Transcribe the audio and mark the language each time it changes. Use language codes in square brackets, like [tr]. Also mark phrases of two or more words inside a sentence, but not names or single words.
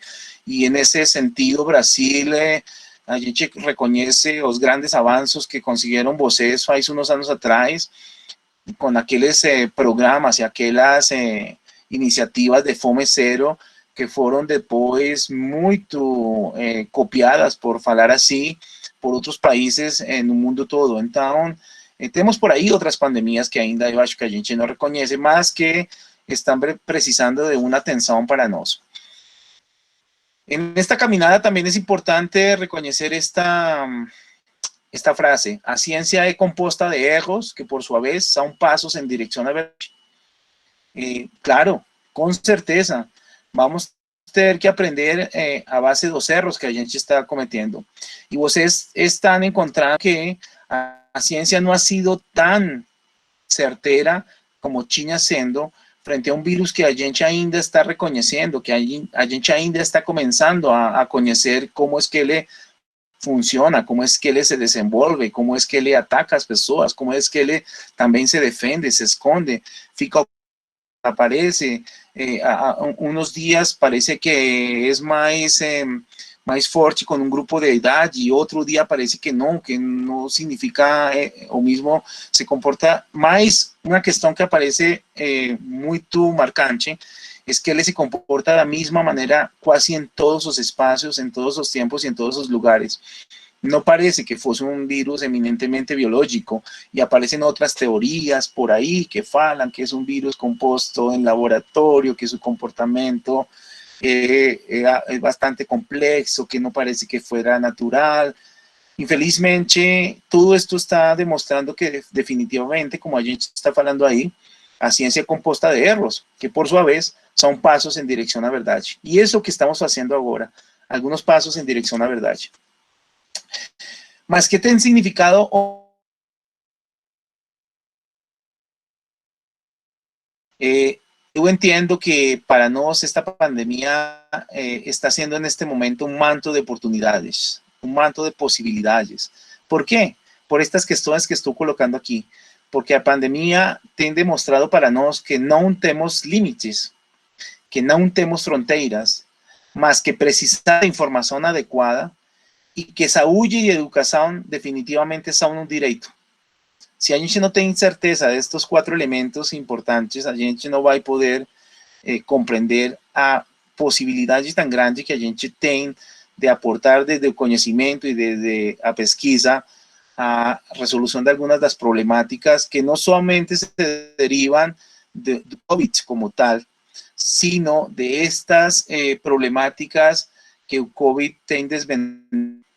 [pt] E nesse sentido, Brasil, a gente reconhece os grandes avanços que conseguiram vocês faz uns anos atrás, com aqueles programas e aquelas iniciativas de fome zero, que foram depois muito copiadas, por falar assim, por outros países no mundo todo. Então, temos por aí outras pandemias que ainda eu acho que a gente não reconhece, mas que estão precisando de uma atenção para nós. [es] En esta caminada también es importante reconocer esta frase: a ciencia es compuesta de erros que por su vez son pasos en dirección a ver. Claro, con certeza, vamos a tener que aprender a base de los erros que [pt] a gente [es] está cometiendo. Y ustedes están encontrando que a ciencia no ha sido tan certera como [pt] tinha sendo frente a um vírus que a gente ainda está reconhecendo, que a gente ainda está começando a conhecer como é que ele funciona, como é que ele se desenvolve, como é que ele ataca as pessoas, como é que ele também se defende, se esconde, aparece, uns dias parece que é mais forte com um grupo de idade e outro dia parece que não significa o mesmo, se comporta mais. Uma questão que aparece muito marcante é que ele se comporta da mesma maneira quase em todos os espaços, em todos os tempos e em todos os lugares. [es] No parece que fuese un virus eminentemente biológico y aparecen otras teorías por ahí que falan que es un virus compuesto en laboratorio, que su comportamiento es bastante complejo, que no parece que fuera natural. Infelizmente, todo esto está demostrando que definitivamente, como [pt] a gente está falando [es] ahí, a ciencia composta de erros, que por su vez son pasos en dirección a verdad. Y eso que estamos haciendo ahora, algunos pasos en dirección a verdad. [pt] Mas que tem significado, [es] yo entiendo que para nosotros esta pandemia está siendo en este momento un manto de oportunidades, un manto de posibilidades. ¿Por qué? Por estas cuestiones que estoy colocando aquí. Porque la pandemia tem demostrado para nosotros que no tenemos límites, que no tenemos fronteras, [pt] mas que precisamos [es] de información adecuada y que saúde y educación definitivamente son un derecho. Si [pt] a gente [es] no tiene certeza de estos 4 elementos importantes, [pt] a gente [es] no va a poder comprender a posibilidad tan grande que [pt] a gente tem [es] de aportar desde el conocimiento y desde la pesquisa a resolución de algunas de las problemáticas que no solamente se derivan de COVID como tal, sino de estas problemáticas que el COVID tem desvendado.